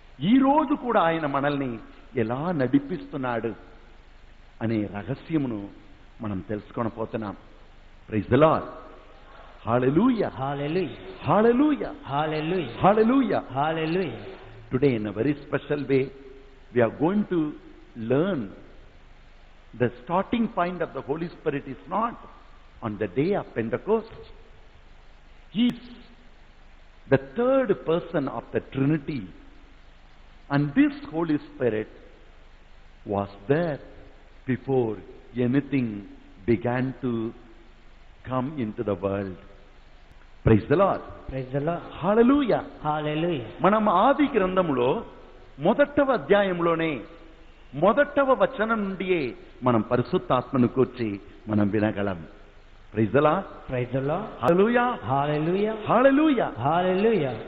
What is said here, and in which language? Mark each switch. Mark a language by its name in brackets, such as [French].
[Telugu] ఈరోజు కూడా ఆయన మనల్ని ఎలా నడిపిస్తున్నాడు అనే రహస్యమును మనం తెలుసుకోనపోతున్నాం. [English] Praise the Lord, hallelujah, hallelujah, hallelujah, hallelujah, hallelujah, hallelujah. Today in a very special way we are going to learn the starting point of the Holy Spirit is not on the day of Pentecost. He is the third person of the Trinity, and this Holy Spirit was there before anything began to come into the world. Praise the Lord, praise the Lord, hallelujah, hallelujah. [Telugu] మనం ఆది గ్రంథములో 1వ అధ్యాయంలోనే 1వ వచనం నుండియే మనం పరిశుద్ధాత్మను కూర్చి మనం వినగలం. [English] Praise the Lord. Praise the Lord. Hallelujah. Hallelujah. Hallelujah. Hallelujah.